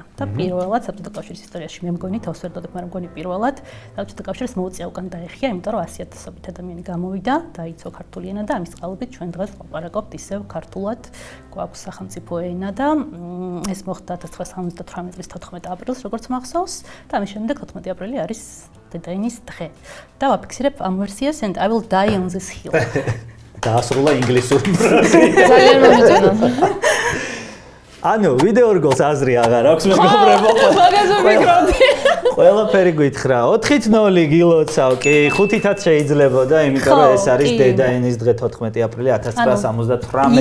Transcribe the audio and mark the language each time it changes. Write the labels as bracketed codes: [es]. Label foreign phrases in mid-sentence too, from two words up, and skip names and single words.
[ka] და პირველად საბჭოთა კავშირის ისტორიაში მე მგონი თავს ვერ დოდებ, მაგრამ მგონი პირველად საბჭოთა კავშირს მოუწია უკან დაეხია, იმიტომ რომ 100,000-ობით ადამიანი გამოვიდა, დაიცვა ქართული ენა და ამის წყალობით ჩვენ დღეს ვლაპარაკობთ ისევ ქართულად, გვაქვს სახელმწიფო ენა და ეს მოხდა 1978 წლის 14 აპრილს, როგორც მახსოვს, და ამის შემდეგ 14 აპრილი არის დედაენის დღე. და ვაფიქსირებ ამ ვერსიას [en] and I will die on this hill. [ka] დაასრულა ინგლისური. ძალიან მომეწონა ანუ ვიდეო რგოლს აზრი აღარ აქვს მეგობრებო. მაგაზე ვფიქრობდი ყველაფერი გითხრა. 4-0 გილოცავ კი, 5-ით შეიძლებოდა, იმიტომ რომ ეს არის დედაენის დღე 14 აპრილი 1978